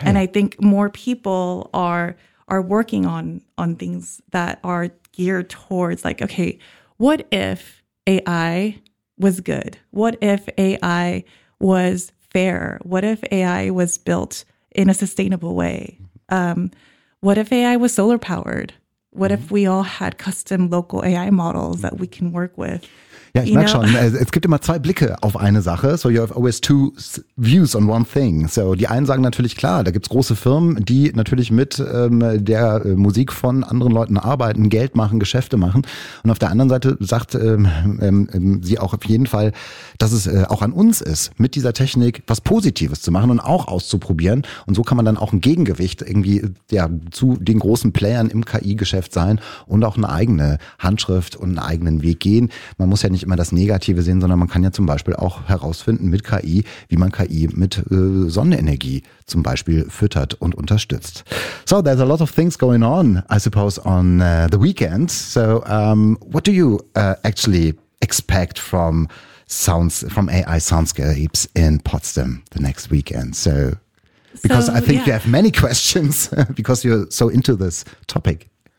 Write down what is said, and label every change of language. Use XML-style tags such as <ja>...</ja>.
<en>And I think more people are working on things that are geared towards like, okay, what if AI was good? What if AI was fair? What if AI was built in a sustainable way? What if AI was solar powered? What if we all had custom local AI models that we can work with?</en> <de>Ja, ich merke schon, es gibt immer zwei Blicke auf eine Sache.</de> <en>So you have always two views on one thing.</en> <de>So die einen sagen natürlich, klar, da gibt's große Firmen, die natürlich mit der Musik von anderen Leuten arbeiten, Geld machen, Geschäfte machen. Und auf der anderen Seite sagt sie auch auf jeden Fall, dass es auch an uns ist, mit dieser Technik was Positives zu machen und auch auszuprobieren. Und so kann man dann auch ein Gegengewicht irgendwie zu den großen Playern im KI-Geschäft sein und auch eine eigene Handschrift und einen eigenen Weg gehen. Man muss ja nicht immer das Negative sehen, sondern man kann ja zum Beispiel auch herausfinden mit KI, wie man KI mit Sonnenenergie zum Beispiel füttert und unterstützt.</de> <en>So, there's a lot of things going on, I suppose, on the weekend. So, what do you actually expect from sounds, from AI soundscapes in Potsdam the next weekend? So, because I think you have many questions because you're so into this topic.</en>